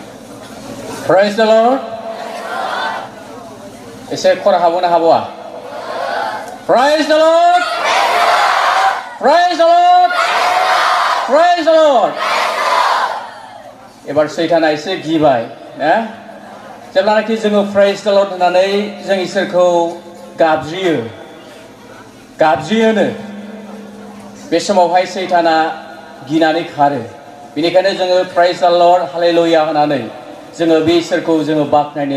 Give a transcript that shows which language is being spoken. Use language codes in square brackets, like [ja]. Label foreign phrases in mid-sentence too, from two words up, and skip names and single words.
[en] Praise the Lord. [brx] एसे खरा हाबोना हाबोआ [en] Praise the Lord. Praise the Lord. Praise the Lord. [brx] एबार सैताना एसे गिबाय ना जेब्लानाखि जोङो [en] Praise the Lord [brx] होननानै जों इसोरखौ गाबज्रियोनो बे समावहाय सैताना गिनानै खारो बेनिखायनो जोङो [en] Praise the Lord Hallelujah [brx] होननानै जोङो बे इसोरखौ जोङो बाख्नायनो